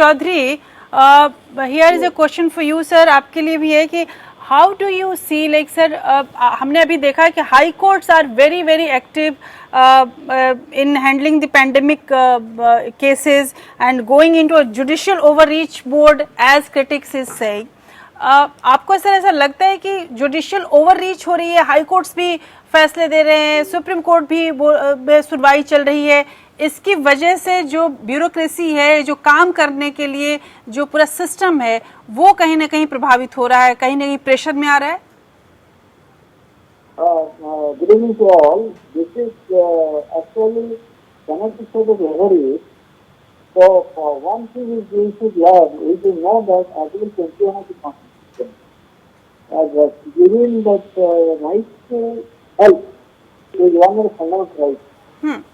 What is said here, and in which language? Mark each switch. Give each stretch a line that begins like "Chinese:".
English: Chaudhary, here is a question for you, sir.
Hindi: आपके लिए भी है कि
English: how do you see, like, sir,
Hindi: हमने अभी देखा है कि
English: high courts are very, very active in handling the pandemic cases and going into a judicial overreach board, as critics is saying.
Hindi: आपको ऐसा लगता है कि जुडिशियल ओवररीच हो रही है, हाई कोर्ट्स भी फैसले दे रहे हैं, सुप्रीम कोर्ट भी सुनवाई चल रही है, इसकी वजह से जो ब्यूरोक्रेसी है, जो काम करने के लिए जो पूरा सिस्टम है, वो कहीं ना कहीं प्रभावित हो रहा है, कहीं ना कहीं प्रेशर में आ रहा है?
English: Good evening to all. This is actually one of the sort of overreach So one thing is we should learn, we should know that Article 21 of the Constitution, giving that right to health is one of the fundamental rights.